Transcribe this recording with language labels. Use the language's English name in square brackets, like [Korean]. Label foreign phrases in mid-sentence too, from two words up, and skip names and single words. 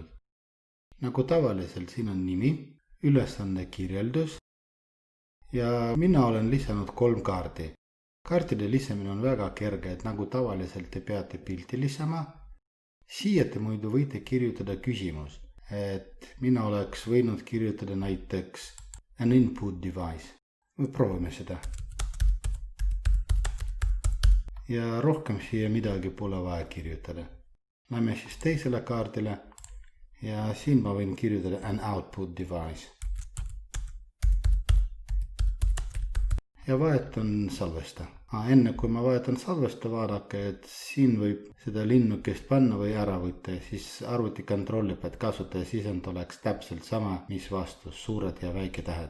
[Estonian] Nagu tavaliselt siin on nimi, ülesanne kirjeldus ja mina olen lisanud 3 kaardi. Kaartide lisamine on väga kerge, et nagu tavaliselt te peate pilti lisama. Siia te muidu võite kirjutada küsimus, et mina oleks võinud kirjutada näiteks [English] an input device. [Estonian] Me proovime seda. Ja rohkem siia midagi pole vaja kirjutada. Lähme siis teisele kaardile ja siin ma võin kirjutada [English] an output device. [Estonian] Ja vahetan salvesta. Enne kui ma vahetan salvesta, vaadake, et siin võib seda linnukest panna või ära võtta ja siis arvuti kontrollib, et kasutaja sisend oleks täpselt sama, mis vastus, suured ja väike tähed.